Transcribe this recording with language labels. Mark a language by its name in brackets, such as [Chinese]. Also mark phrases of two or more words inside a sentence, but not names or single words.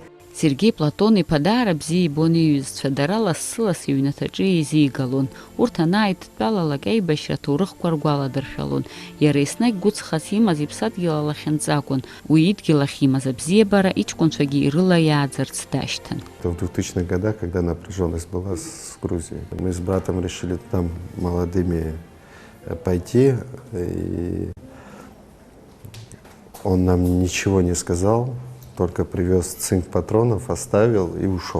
[Abkhazian] Сергеи Платон-иԥа даара бзиа ибон иҩызцәа, дара лассы-ласс иҩнаҭаҿы еизигалон. Урҭ анааидтәалалак аибашьра аҭоурыхқәа ргәаладыршәалон. Иара еснагь гәыҵхас имаз иԥсадгьыл алахьынҵакәын. Уи идгьыл ахь имаз абзиабара иҷкәынцәагьы ирыла иааӡарц дашьҭан. [Russian] В 2000-х годах, когда напряженность была с Грузией, мы с братом решили там молодыми пойти, и он нам ничего не сказал, только привез цинк патронов, оставил и ушел.